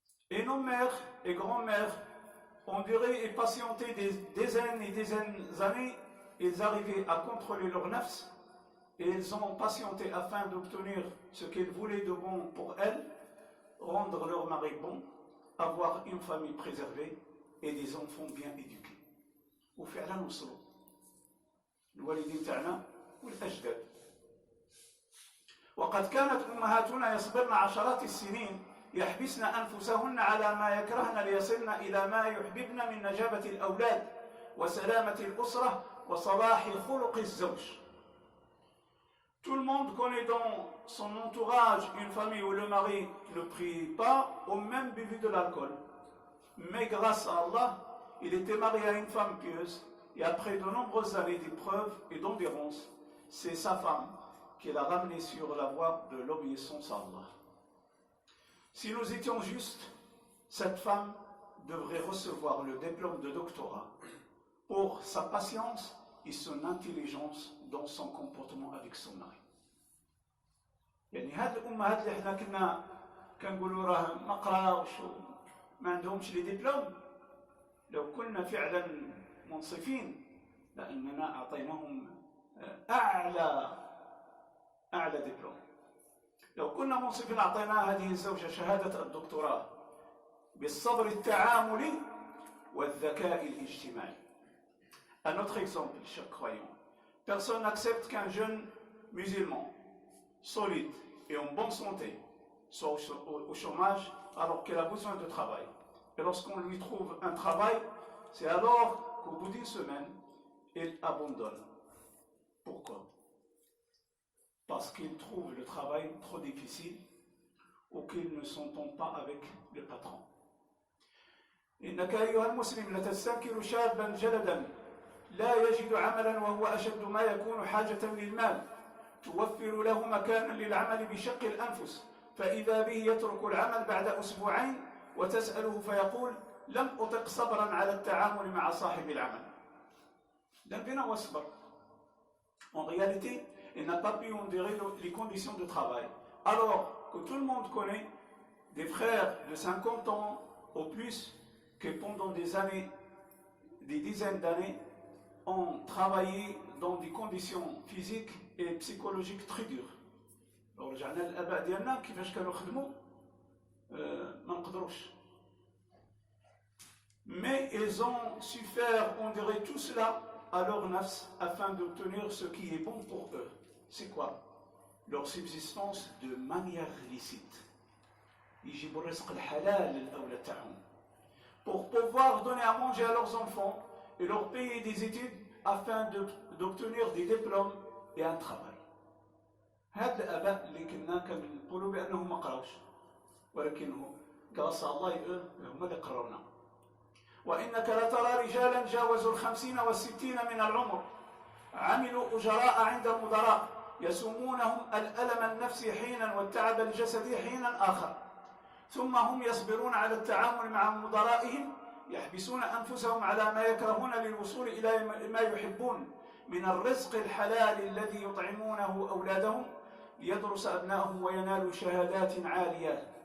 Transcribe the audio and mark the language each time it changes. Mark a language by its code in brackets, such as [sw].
[fr] Et nos mères et grands-mères ont duré et patienté des dizaines et dizaines d'années. Ils arrivaient à contrôler leur nafs et ils ont patienté afin d'obtenir ce qu'ils voulaient de bon pour elles, rendre leur mari bon, avoir une famille préservée et des enfants bien éduqués. [ar] وفعلا وصلوا الوالدين تاعنا والأجداد. وقد كانت أمهاتنا يصبرن عشرات السنين يحبسن أنفسهن على ما يكرهن ليصلن إلى ما يحببن من نجابة الأولاد وسلامة الأسرة وصلاح خلق الزوج. [fr] Tout le monde connaît dans son entourage une famille où le mari ne prie pas ou même bu de l'alcool. Mais grâce à Allah, il était marié à une femme pieuse et après de nombreuses années d'épreuves et d'endurance, c'est sa femme qui l'a ramené sur la voie de l'obéissance à Allah. Si nous étions justes, cette femme devrait recevoir le diplôme de doctorat pour sa patience et son intelligence dans son comportement avec son mari. [ar] يعني هاد الأمهات اللي حنا كنا كنقولوا راه ما قراوش ما عندهمش لي ديبلوم، لو كنا فعلا منصفين لأننا أعطيناهم أعلى دبلوم. لو كنا منصفين أعطينا هذه الزوجة شهادة الدكتوراه بالصبر التعاملي والذكاء الاجتماعي. [fr] Un autre exemple, chers croyants, personne n'accepte qu'un jeune musulman solide et en bonne santé soit au chômage alors qu'elle a besoin de travail. Et lorsqu'on lui trouve un travail, c'est alors qu'au bout d'une semaine, elle abandonne. Pourquoi? parce qu'ils trouvent le travail trop difficile ou qu'ils ne s'entendent pas avec le patron. [ar] إنك أيها المسلم لتستنكر شابا جلدا لا يجد عملا وهو أشد ما يكون حاجة للمال توفر له مكانا للعمل بشق الأنفس فإذا به يترك العمل بعد أسبوعين وتسأله فيقول لم أطق صبرا على التعامل مع صاحب العمل. لم بنا واصبر. [fr] En réalité, il n'a pas pu endurer les conditions de travail. Alors que tout le monde connaît des frères de 50 ans au plus que pendant des années, des dizaines d'années, ont travaillé dans des conditions physiques et psychologiques très dures. [ar] Alors, رجعنا للآباء ديالنا كيفاش كانوا يخدموا ما نقدروش. [fr] Mais ils ont su faire endurer tout cela à leur nafs afin d'obtenir ce qui est bon pour eux. C'est quoi? Leur subsistance de manière licite. [ar] يجيبوا الرزق الحلال للأولاد تاعهم. [fr] Pour pouvoir donner à manger à leurs enfants et leur payer des études afin d'obtenir des diplômes et un travail. [ar] هاد الآباء اللي كنا كنقولوا بأنهم ما قراوش ولكن قاص الله هم اللي قرونا. وإنك لترى رجالا جاوزوا 50 و60 من العمر عملوا أجراء عند المدراء يسومونهم الألم النفسي حينا والتعب الجسدي حينا آخر ثم هم يصبرون على التعامل مع مدرائهم يحبسون أنفسهم على ما يكرهون للوصول إلى ما يحبون من الرزق الحلال الذي يطعمونه أولادهم ليدرس أبنائهم وينالوا شهادات عالية